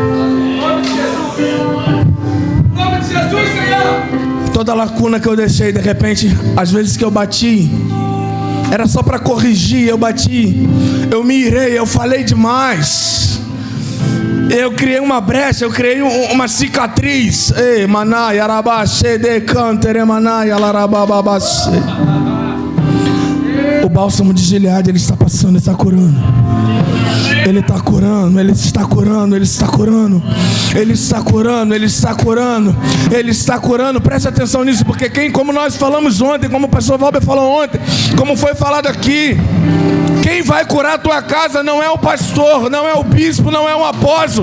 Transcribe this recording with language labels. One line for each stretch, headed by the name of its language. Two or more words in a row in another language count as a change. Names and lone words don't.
Portuguese: Toda lacuna que eu deixei, de repente, às vezes que eu bati, era só para corrigir, eu bati, eu me irei, eu falei demais, eu criei uma brecha, eu criei uma cicatriz. Ei, manai, arabaxê, decantere, manai, alarababaxê. O bálsamo de Gileade, ele está passando, ele está curando. Ele está curando, Ele está curando, Ele está curando, Ele está curando, Ele está curando, Ele está curando. Preste atenção nisso, porque como nós falamos ontem, como o pastor Valber falou ontem, como foi falado aqui, quem vai curar a tua casa não é o pastor, não é o bispo, não é o apóstolo.